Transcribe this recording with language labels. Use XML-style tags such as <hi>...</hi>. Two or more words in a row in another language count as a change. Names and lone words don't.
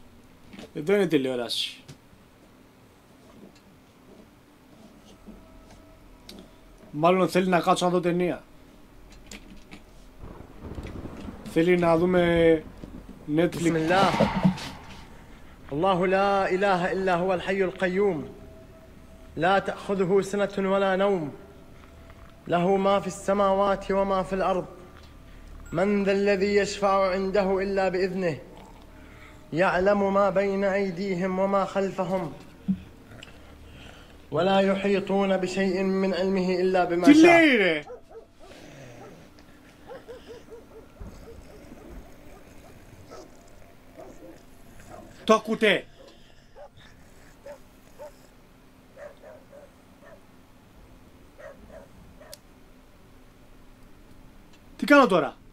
<el>Εδώ είναι η τηλεόραση. Μάλλον θέλει να κάτσω να δω ταινία. Θέλει να δούμε Netflix. Bismillah.</el> <ar>الله لا إله إلا هو الحي القيوم لا تأخذه سنة ولا نوم له ما في السماوات وما في الأرض من ذا الذي يشفع عنده إلا بإذنه يعلم ما بين أيديهم وما خلفهم ولا يحيطون بشيء من علمه إلا بما شاء.</ar> <el>Το ακούτε? Τι κάνω τώρα?</el>